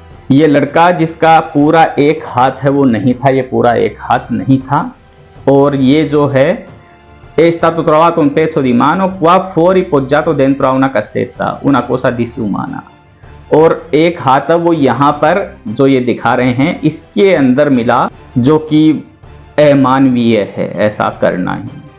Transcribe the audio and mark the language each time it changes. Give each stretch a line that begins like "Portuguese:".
Hindi: ये लड़का जिसका पूरा एक हाथ है वो नहीं था, ये पूरा एक हाथ नहीं था। और ये जो है
Italian: è stato trovato un pezzo di mano qua fuori poggiato dentro a una cassetta, una cosa disumana।
Hindi: और एक हाथ वो यहाँ पर जो ये दिखा रहे हैं इसके अंदर मिला, जो कि अमानवीय है ऐसा करना ही।